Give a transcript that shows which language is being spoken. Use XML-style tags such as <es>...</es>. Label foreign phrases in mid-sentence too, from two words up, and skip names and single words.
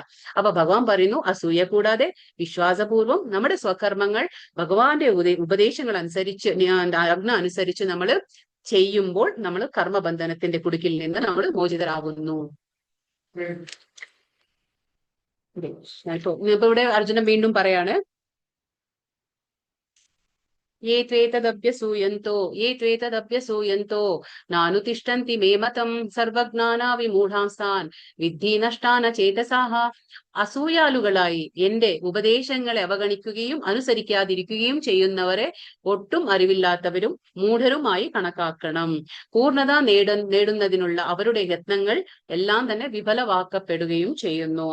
<ml>അപ്പൊ ഭഗവാൻ പറയുന്നു, അസൂയ കൂടാതെ വിശ്വാസപൂർവം നമ്മുടെ സ്വകർമ്മങ്ങൾ ഭഗവാന്റെ ഉപദേശങ്ങൾ അനുസരിച്ച്, ആജ്ഞ അനുസരിച്ച് നമ്മൾ ചെയ്യുമ്പോൾ നമ്മൾ കർമ്മബന്ധനത്തിന്റെ കുടുക്കിൽ നിന്ന് നമ്മൾ മോചിതരാകുന്നു. ഇപ്പൊ ഇവിടെ അർജുനൻ വീണ്ടും പറയാണ്,</ml> <sa>ये त्वेतदभ्यसूयन्तो नानुतिष्ठन्ति मे मतं സർവജ്ഞാനാ വിമൂഢാംസ്ഥാൻ വിദ്ധി നഷ്ടാന ചേതസാഹ.</sa> <ml>അസൂയാലുകളായി എന്റെ ഉപദേശങ്ങളെ അവഗണിക്കുകയും അനുസരിക്കാതിരിക്കുകയും ചെയ്യുന്നവരെ ഒട്ടും അറിവില്ലാത്തവരും മൂഢരുമായി കണക്കാക്കണം. പൂർണ്ണത നേടുന്നതിനുള്ള അവരുടെ യത്നങ്ങൾ എല്ലാം തന്നെ വിഫലമാക്കപ്പെടുകയും ചെയ്യുന്നു.</ml>